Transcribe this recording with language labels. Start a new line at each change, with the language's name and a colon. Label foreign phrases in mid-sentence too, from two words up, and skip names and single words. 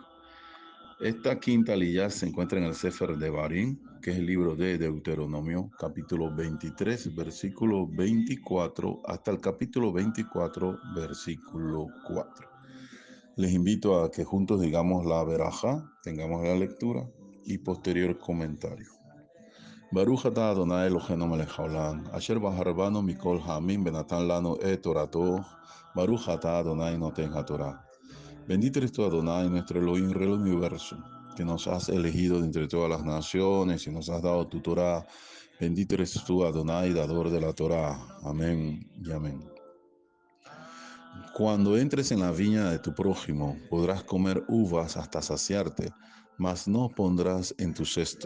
Spanish: Esta quinta aliyá se encuentra en el Sefer de Barín, que es el libro de Deuteronomio, capítulo 23, versículo 24, hasta el capítulo 24, versículo 4. Les invito a que juntos digamos la verajá, tengamos la lectura y posterior comentario.
Hebrew: ברוך אתה אדוני אלוהינו מלך העולם, אשר בחר בנו מכל העמים ונתן לנו את תורתו, ברוך אתה אדוני נותן התורה.
Spanish: Bendito eres tú, Adonai, nuestro Elohim, Rey del universo, que nos has elegido de entre todas las naciones y nos has dado tu Torah. Bendito eres tú, Adonai, dador de la Torah. Amén y amén. Cuando entres en la viña de tu prójimo, podrás comer uvas hasta saciarte, mas no pondrás en tu cesto.